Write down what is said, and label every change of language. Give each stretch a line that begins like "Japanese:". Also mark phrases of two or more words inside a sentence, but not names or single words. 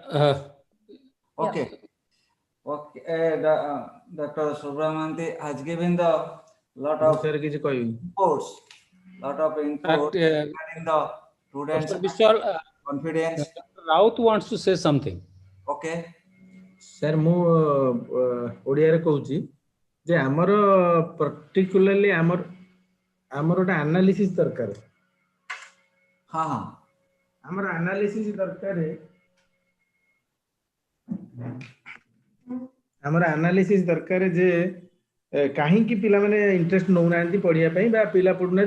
English: Okay. Okay. Dr. Subramanian has given the lot of inputs, regarding the students' Dr. Vishal, confidence. Dr. Raut wants to say something. Okay. Sir,
Odia: ମୁଁ ଓଡ଼ିଆରେ କହୁଛି ଯେ ଆମର particularly ଆମର ଗୋଟେ analysis ଦରକାର। ହଁ ହଁ। ଆମର analysis ଦରକାର। ଆମର analysis ଦରକାର ଯେ କାହିଁକି ପିଲାମାନେ ଇଣ୍ଟରେଷ୍ଟ ନେଉନାହାନ୍ତି ପଢ଼ିବା ପାଇଁ, ବା ପିଲା ପଢ଼ୁନାହାନ୍ତି।